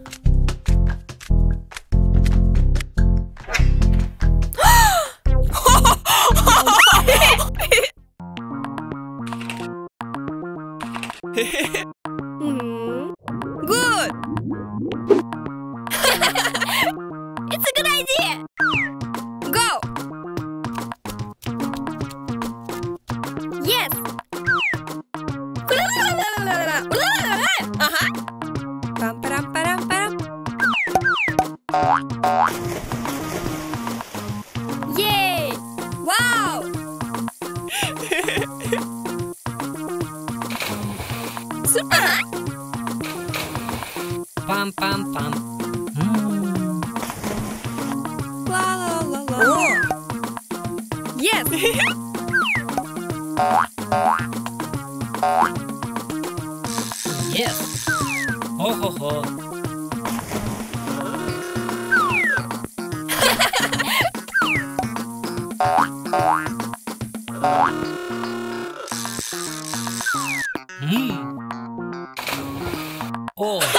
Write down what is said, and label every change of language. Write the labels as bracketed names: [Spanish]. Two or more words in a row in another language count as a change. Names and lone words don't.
[English] Good! It's a good idea! Go! Yes! Uh-huh! Pam param param param. Yay! Wow! Super! Pam pam pam. La la la la. Oh. Yes! Yes. Ho ho ho. Oh.